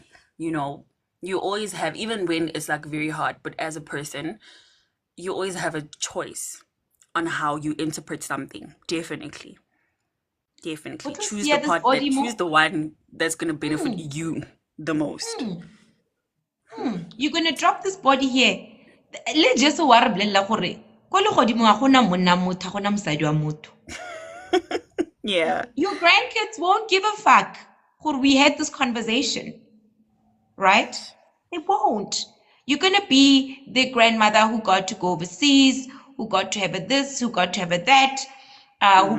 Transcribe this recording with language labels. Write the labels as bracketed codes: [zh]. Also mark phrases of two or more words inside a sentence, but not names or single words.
[en] You know, you always have, even when it's like very hard, but as a person, you always have a choice on how you interpret something. Definitely. Definitely. What was Choose the here, this part that body choose more? the one that's gonna benefit Hmm, you the most. hmm, You're going to drop this body here. [nso] Le Jesu wa re bolella gore ko legodimo ga gona monna motho, ga gona mosadi wa motho. [en] Yeah. Your grandkids won't give a fuck gore we had this conversation, right? They won't. You're going to be the grandmother who got to go overseas, who got to have a this, who got to have a that, who